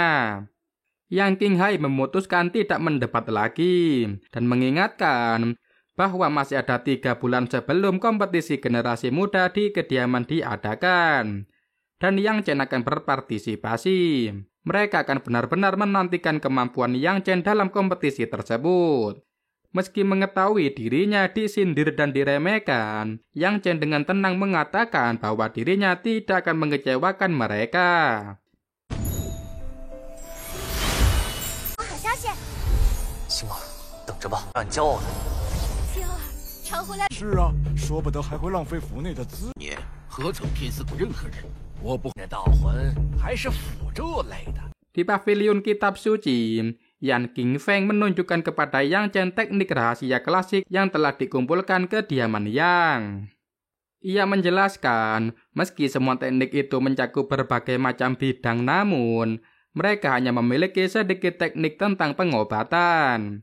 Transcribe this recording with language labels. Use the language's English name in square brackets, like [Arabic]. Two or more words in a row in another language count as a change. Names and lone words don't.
[Indonesian] Yang Qinghai memutuskan tidak mendebat lagi dan mengingatkan bahwa masih ada 3 bulan sebelum kompetisi generasi muda di kediaman diadakan, dan Yang Chen akan berpartisipasi. mereka akan benar-benar menantikan kemampuan Yang Chen dalam kompetisi tersebut. Meski mengetahui dirinya disindir dan diremehkan, Yang Chen dengan tenang mengatakan bahwa dirinya tidak akan mengecewakan mereka. [Chinese] 好消息，星儿，等着吧，让你骄傲的。星儿，常回来。是啊，说不得还会浪费府内的资。你何曾拼死过任何人？我不，那盗魂还是辅助类的。 [Indonesian] Di pavilion kitab suci, Yan Qingfeng menunjukkan kepada Yang Chen teknik rahasia klasik yang telah dikumpulkan kediaman Yang. Ia menjelaskan, meski semua teknik itu mencakup berbagai macam bidang, namun mereka hanya memiliki sedikit teknik tentang pengobatan.